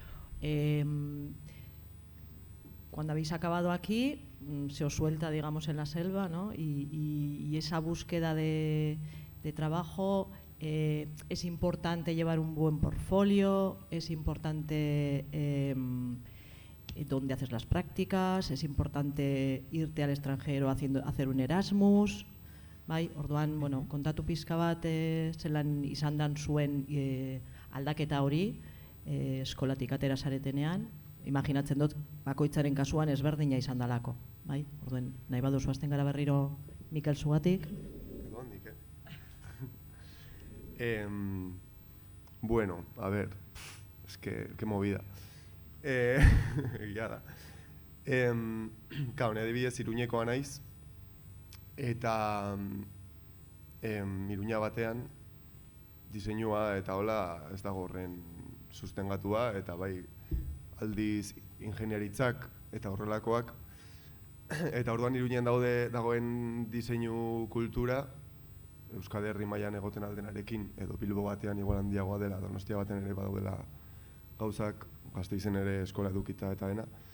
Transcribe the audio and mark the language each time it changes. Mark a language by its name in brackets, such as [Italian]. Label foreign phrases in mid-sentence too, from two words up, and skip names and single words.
[Spanish] Cuando habéis acabado aquí, se os suelta, digamos, en la selva, ¿no? Y esa búsqueda de trabajo, es importante llevar un buen portfolio, es importante dónde haces las prácticas, es importante irte al extranjero hacer un Erasmus, bai? [Basque] Orduan, bueno, kontatu pizka bat zelan izan dan zuen aldaketa hori eskolatik atera zaretenean, imaginatzen dut bakoitzaren kasuan ezberdina izan dalako, bai? Orduan, nahi baduzu hasten gara berriro Mikel Zugatik. Bueno, [Spanish] a ver, es que qué movida. [Basque] Egia da. Claro, nire adibidez Iruñekoa naiz, eta Iruña batean diseinua eta hola ez dago horren sustengatua, eta bai aldiz ingeniaritzak eta horrelakoak, eta orduan Iruñean dagoen diseinu kultura, Euskal Herri mailan egoten aldenarekin, edo Bilbo batean igual handiagoa dela, Donostia batean ere badaudela gauzak, Gasteizen ere eskola edukita eta dena.